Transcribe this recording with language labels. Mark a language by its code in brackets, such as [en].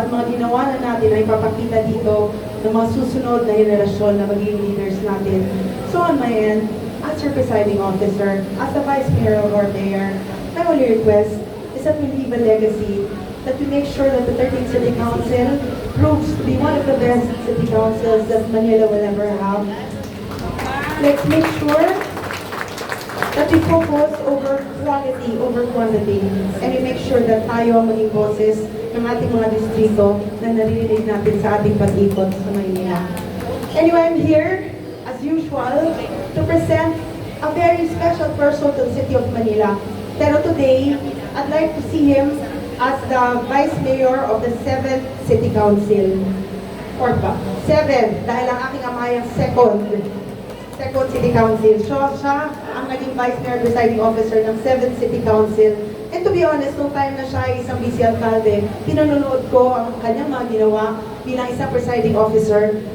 [tl] At mga ginawa na natin ay papakita dito ng mga susunod na henerasyon na magiging leaders natin. [en] So on my end, as your presiding officer, as the Vice Mayor or Mayor, my only request is that we leave a legacy, that we make sure that the 13th City Council proves to be one of the best city councils that Manila will ever have. Let's make sure that we focus over quality, over quantity, and we make sure that [tl] tayo ang maging boses ng ating mga distrito na naririnig natin sa ating pag-ikot sa Maynila. [en] Anyway, I'm here, as usual, to present a very special person to the City of Manila. [tl] Pero [en] today, I'd like to see him as the Vice Mayor of the 7th City Council. Or ba? [tl] 7, dahil ang aking ama ay ang second City Council. So, siya ang naging Vice Mayor Presiding Officer ng 7th City Council. [en] And to be honest, [tl] nung time na siya ay isang vice alcalde, pinanonood ko ang kanyang mga ginawa bilang isang Presiding Officer.